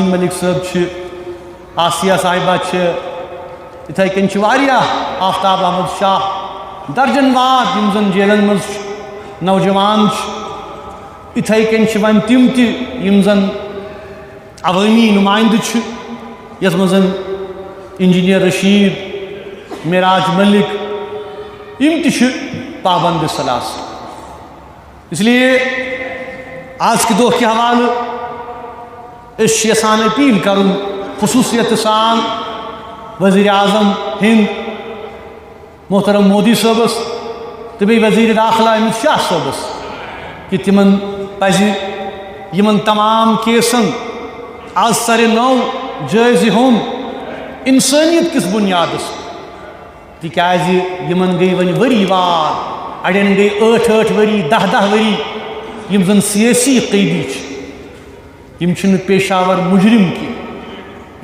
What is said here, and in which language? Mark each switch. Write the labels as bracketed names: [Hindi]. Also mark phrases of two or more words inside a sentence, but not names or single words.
[Kashmiri] ملک صٲب چھِ آسیہ صاحبہ چھِ یِتھَے کٔنۍ چھِ واریاہ آفتاب احمد شاہ درجن واد یِم زن جیلن منٛز چھِ نوجوان چھِ یِتھَے کٔنۍ چھِ وۄنۍ تِم تہِ یِم زن عوٲمی نُمایندٕ چھِ یتھ منٛز زن انجینئر رشیٖد معراج ملک یِم تہِ چھِ پابند سلاسل [Urdu] اس لیے [Kashmiri] آز کے دۄہ کہِ حوالہٕ أسۍ چھِ یژھان اپیٖل کرُن خصوٗصیت سان وزیٖرِ اعظم ہِنٛد محترم مودی صٲبس تہٕ بیٚیہِ وزیٖرِ داخلہ أمِت شاہ صٲبس کہِ تِمن پزِ یِمن تمام کیسن آز سرِ نو جٲیزِ ہیوٚن انسٲنیت کِس بُنیادس تِکیٛازِ یِمن گٔے وۄنۍ ؤری وار اڑٮ۪ن گٔے 8 ؤری 10 ؤری یِم زن سیٲسی قٲدی چھِ یِم چھِنہٕ پیشاور مُجرم کینٛہہ